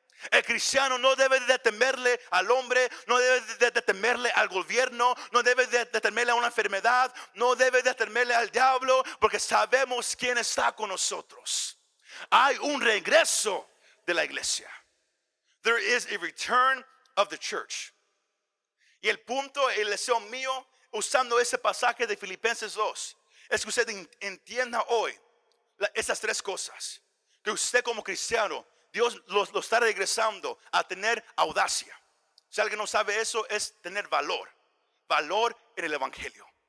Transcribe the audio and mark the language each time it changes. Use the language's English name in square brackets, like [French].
[Spanish] El cristiano no debe de temerle al hombre, no debe de temerle al gobierno, no debe de temerle a una enfermedad, no debe de temerle al diablo, porque sabemos quién está con nosotros. Hay un regreso de la iglesia. [English] There is a return of the church. [Spanish] Y el punto, el deseo mío, usando ese pasaje de Filipenses 2, es que usted entienda hoy esas tres cosas. Que usted como cristiano, Dios lo está regresando a tener audacia. Si alguien no sabe eso, es tener valor. Valor en el evangelio.